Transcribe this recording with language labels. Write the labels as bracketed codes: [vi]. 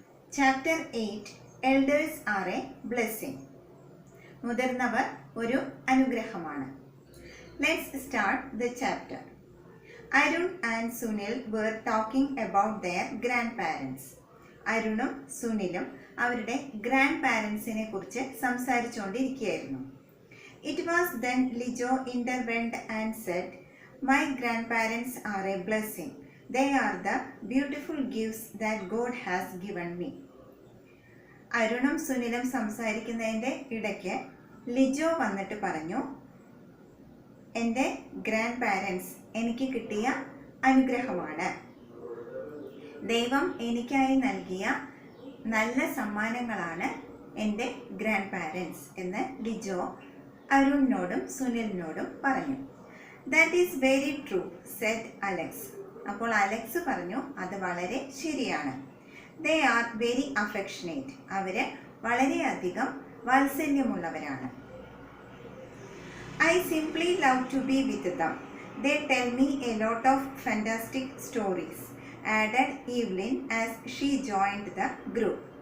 [en] Chapter 8 Elders are a blessing. [ml] മുതിർന്നവർ ഒരു അനുഗ്രഹമാണ്. [en] Let's start the chapter. Arun and Sunil were talking about their grandparents. [ml] അരുണും സുനിലും അവരുടെ grand പാരൻസിനെ കുറിച്ച് സംസാരിച്ചുകൊണ്ടിരിക്കുകയായിരുന്നു. [en] It was then Lijo intervened and said, "My grandparents are a blessing. They are the beautiful gifts that God has given me." [ml] അരുണും സുനിലും സംസാരിക്കുന്നതിൻ്റെ ഇടയ്ക്ക് ലിജോ വന്നിട്ട് പറഞ്ഞു, എൻ്റെ grand parents എനിക്ക് കിട്ടിയ അനുഗ്രഹമാണ്. ദൈവം എനിക്കായി നൽകിയ നല്ല സമ്മാനങ്ങളാണ് എൻ്റെ ഗ്രാൻഡ് പാരൻസ് എന്ന് ലിജോ അരുണിനോടും സുനിലിനോടും പറഞ്ഞു. [en] "That is very true," said Alex. [ml] അപ്പോൾ അലക്സ് പറഞ്ഞു, അത് വളരെ ശരിയാണ്. [en] "They are very affectionate." [ml] അവർ വളരെയധികം വാത്സല്യമുള്ളവരാണ്. [en] "I simply love to be with them. They tell me a lot of fantastic stories," added Evelyn as she joined the group.